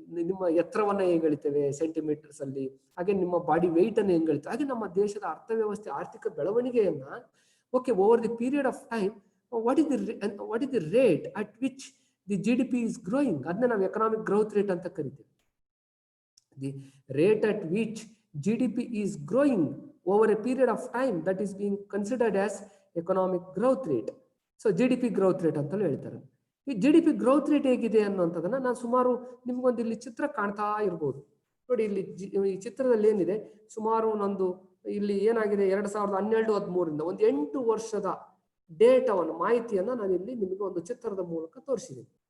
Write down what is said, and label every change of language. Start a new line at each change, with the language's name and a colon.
Kannada: ನಿಮ್ಮ ಎತ್ತರವನ್ನ ಹೇಗೆ ಅಳಿತೇವೆ ಸೆಂಟಿಮೀಟರ್ಸ್ ಅಲ್ಲಿ, ಹಾಗೆ ನಿಮ್ಮ ಬಾಡಿ ವೆಯ್ಟ್ ಅನ್ನು ಹೆಂಗ್ ಅಳಿತೇವೆ. ಹಾಗೆ ನಮ್ಮ ದೇಶದ ಅರ್ಥವ್ಯವಸ್ಥೆ, ಆರ್ಥಿಕ ಬೆಳವಣಿಗೆಯನ್ನ
English: okay over the period of time what is the rate at which the GDP is growing,
Kannada: ಅದನ್ನ ನಾವು ಎಕನಾಮಿಕ್ ಗ್ರೋತ್ ರೇಟ್ ಅಂತ ಕರಿತೀವಿ.
English: The rate at which GDP is growing over a period of time, that is being considered as economic growth rate.
Kannada: So GDP growth rate ಅಂತಲೂ ಹೇಳ್ತಾರೆ. ಈ GDP growth rate ಹೇಗಿದೆ ಅನ್ನೋಂಥದ್ದನ್ನ ನಾನು ಸುಮಾರು ನಿಮ್ಗೊಂದು ಇಲ್ಲಿ ಚಿತ್ರ ಕಾಣ್ತಾ ಇರ್ಬೋದು. ನೋಡಿ ಇಲ್ಲಿ ಈ ಚಿತ್ರದಲ್ಲಿ ಏನಿದೆ, ಸುಮಾರು ಒಂದು ಇಲ್ಲಿ ಏನಾಗಿದೆ 2012-13 ಒಂದು 8 ವರ್ಷದ ಡೇಟಾವನ್ನು, ಮಾಹಿತಿಯನ್ನ ನಾನು ಇಲ್ಲಿ ನಿಮಗೆ ಒಂದು ಚಿತ್ರದ ಮೂಲಕ ತೋರಿಸಿದ್ದೀನಿ.